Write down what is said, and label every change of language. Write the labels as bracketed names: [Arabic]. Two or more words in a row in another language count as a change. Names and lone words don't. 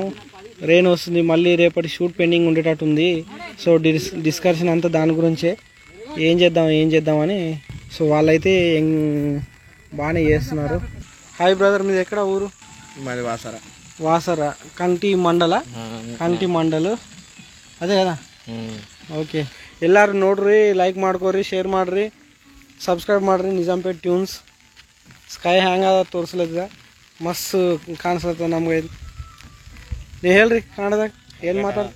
[Telugu] రెయిన్ వస్తుంది, మళ్ళీ రేపటి షూట్ పెండింగ్ ఉండేటట్టుంది. [English] so discussion [Telugu] అంతా దాని గురించే, ఏం చేద్దామని. సో వాళ్ళైతే బాగానే చేస్తున్నారు. హాయ్ బ్రదర్, మీది ఎక్కడ ఊరు? మాది వాసర కంటి మండలు ಅದೇ కదా. [Kannada] ಓಕೆ, ಎಲ್ಲರೂ ನೋಡ್ರಿ, ಲೈಕ್ ಮಾಡ್ಕೊರಿ, ಶೇರ್ ಮಾಡ್ರಿ, ಸಬ್ಸ್ಕ್ರೈಬ್ ಮಾಡ್ರಿ. ನಿಜಾಂಪೇಟ್ ಟ್ಯೂನ್ಸ್ ಸ್ಕೈ ಹ್ಯಾಂಗ್ ಅದ ತೋರಿಸ್ಲತ್ತದ, ಮಸ್ತ್ ಕಾಣಿಸ್ಲತ್ತದ ನಮ್ಗೆ. ನೀವು ಹೇಳ್ರಿ ಕನ್ನಡದಾಗ ಏನು ಮಾತಾಡ